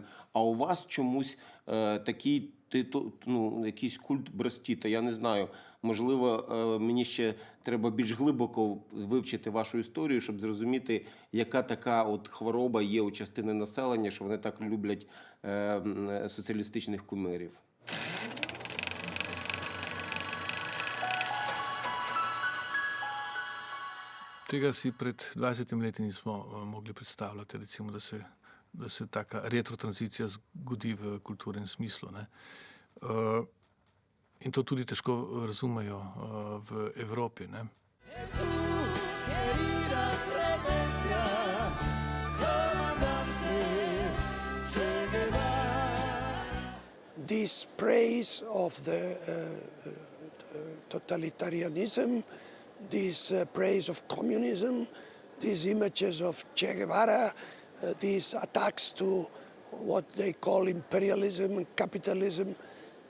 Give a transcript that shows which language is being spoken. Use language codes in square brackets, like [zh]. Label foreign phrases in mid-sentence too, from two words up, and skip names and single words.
[uk] А у вас чомусь такий, якийсь культ Брастіта. Я не знаю, можливо, мені ще треба більш глибоко вивчити вашу історію, щоб зрозуміти, яка така от хвороба є у частини населення, що вони так люблять соціалістичних кумирів. [sl] Tega si pred 20 leti nismo mogli predstavljati, recimo, da se taka retrotranzicija zgodi v kulturnem smislu. Ne. In to tudi težko razumejo v Evropi. Ne. [en] This praise of the totalitarianism, this praise of communism, these images of Che Guevara, these attacks to what they call imperialism and capitalism,